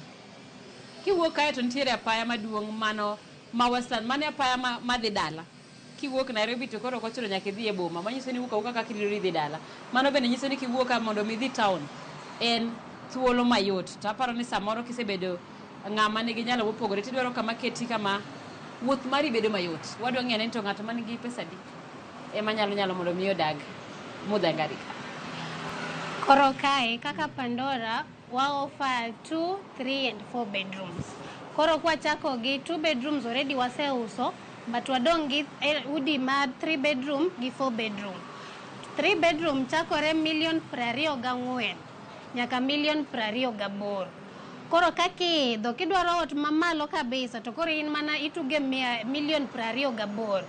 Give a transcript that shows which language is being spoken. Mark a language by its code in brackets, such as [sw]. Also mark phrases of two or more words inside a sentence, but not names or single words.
[luo] kiwuok kae to nitiere apaya maduong' mano ma Westland mane apaya madhi dala kiwuok Nairobi to koro kochuno nyaka idhi e boma manyiso ni wuok kaka kiriro dhi dala mano bende nyiso ni kiwuok mondo mi dhi town en thuolo mayot to aparo ni samoro kisebedo ng'ama nigi nyalo mopogore tidwaro kama keti kama wuoth mari bedo mayot wadwa ng'e ni to ng'ato man gi pesa di ema nyalo mondo mi odag Mudhangari. Koro kae kaka Pandora wa [en] offer 2, 3 and 4 bedrooms. [luo] Koro kwa chako gi [en] 2 bedrooms already [luo] waseuso but wadong gi udi ma 3 bedroom gi 4 bedroom. 3 bedroom chakore $1,24,000 nyaka $1,28,000. Koro kaki do kidwaro ot mamalo kabisa to koro in mana ituge $1,28,000.